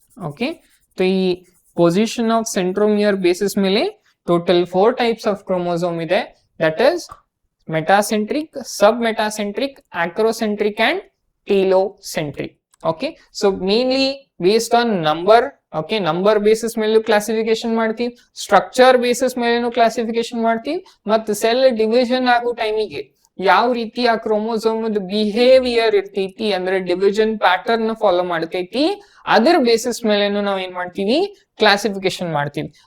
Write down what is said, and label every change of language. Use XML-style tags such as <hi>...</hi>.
<en>okay, तो ಈ position of centromere basis</en> <kn>ಮೇಲೆ</kn> <en>total 4 types of chromosome</en> <kn>ಇದೆ.</kn> <en>That is metacentric, sub metacentric, acrocentric and telocentric. Okay, so mainly based on number.</en> <kn>Okay, number basis ಮೇಲೆ classification ಮಾಡ್ತೀವಿ, structure basis ಮೇಲೆನೂ classification ಮಾಡ್ತೀವಿ, ಮತ್ತು cell division ಆಗೋ ಟೈಮಿಗೆ ಯಾವ ರೀತಿ ಆ ಕ್ರೋಮೋಸೋಮ್ ಬಿಹೇವಿಯರ್ ಇರ್ತೈತಿ ಅಂದ್ರೆ ಡಿವಿಷನ್ ಪ್ಯಾಟರ್ನ್ ಫಾಲೋ ಮಾಡ್ತೈತಿ, ಅದರ ಬೇಸಿಸ್ ಮೇಲೆನೂ ನಾವು ಏನ್ ಮಾಡ್ತೀವಿ, ಕ್ಲಾಸಿಫಿಕೇಶನ್ ಮಾಡ್ತೀವಿ.</kn>